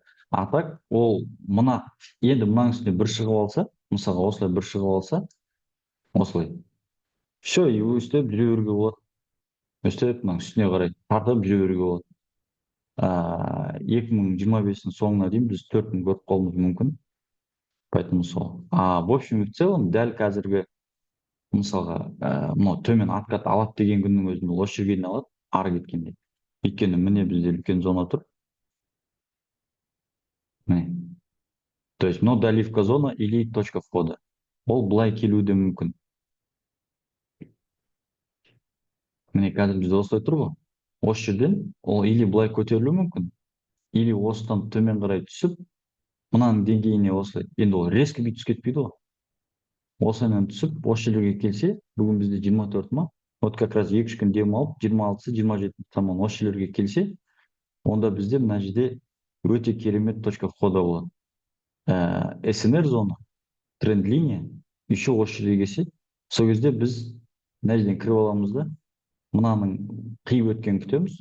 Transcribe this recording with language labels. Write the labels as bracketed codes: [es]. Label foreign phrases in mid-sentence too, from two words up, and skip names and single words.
[ru] А так [kk] ол енді мынаның үстіне бір шығып алса, мысалға осылай бір шығып алса, осылай. [ru] Все, и [kk] өстіп жүре беруге болады. Өстіп мынаның үстіне қарай тартып жүре беруге болады. 2025-нің соңына дейін біз 4000 көріп қалуымыз мүмкін. Поэтому сол. [ru] В общем и в целом [kk] дәл қазіргі мысалға мынау төмен откат алады деген күннің өзінде осы жерге дейін алады, ары кеткенде. Өйткені міне бізде үлкен зона тұр. Міне. [ru] То есть мынау доливка зона или точка входа. [kk] Ол былай келуі де мүмкін. Міне қазір бізде осылай тұр ғой. Осы жерден ол или былай көтерілуі мүмкін, или осыдан төмен қарай түсіп, мынаның деңгейіне осылай. Енді ол резко бүйтіп түсіп кетпейді ғой. Осыдан түсіп, осы жерлерге келсе, бүгін бізде 24 ма? [ru] Вот как раз [kk] 2-3 күн дем алып, 26-сы, 27 таман осы жерлерге келсе, онда бізде мына жерде өте керемет [ru] точка входа [kk] болады. СНР зона, тренд линия, еще осы жерге келсе, сол кезде біз мына жерден кіріп аламыз да, мынаның қиып өткенін күтеміз.